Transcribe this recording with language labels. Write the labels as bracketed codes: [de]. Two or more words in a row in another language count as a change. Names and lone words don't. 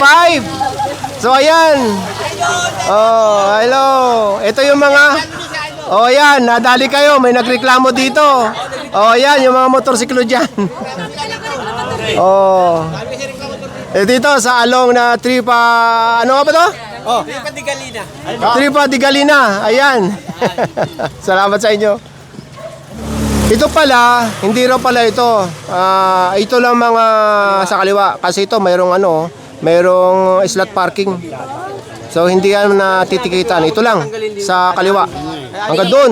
[tl] So, ayan. Oh, hello. Ito yung mga... Oh, ayan. Nadali kayo. May nagreklamo dito. Oh, ayan. Yung mga motorsiklo dyan. Oh. Dito sa along na Tripa... Ano nga ba to? Oh. Tripa de Galina. Tripa de Galina. Ayan. Salamat sa inyo. Ito pala, hindi raw pala ito. Ito lang mga sa kaliwa. Kasi ito mayroong [en] slot parking. [tl] So hindi yan natitikitan. Ito lang sa kaliwa. Hanggang doon.